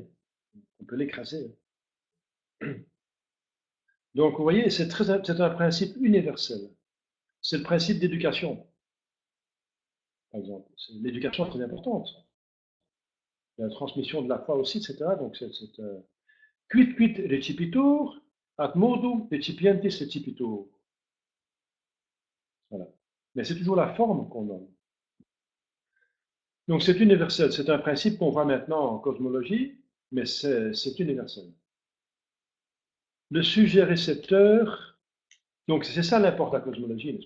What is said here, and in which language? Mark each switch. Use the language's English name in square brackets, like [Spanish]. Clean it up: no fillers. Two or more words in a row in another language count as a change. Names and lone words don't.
[French] On peut l'écraser. Donc, vous voyez, c'est un principe universel. C'est le principe d'éducation, par exemple. L'éducation est très importante. La transmission de la foi aussi, etc. Donc, [Latin] quid recipitur, ad modum recipientis recipitur. [French] Voilà. Mais c'est toujours la forme qu'on donne. Donc, c'est universel. C'est un principe qu'on voit maintenant en cosmologie, mais c'est universel. Le sujet récepteur, donc c'est ça l'important de la cosmologie, n'est-ce pas?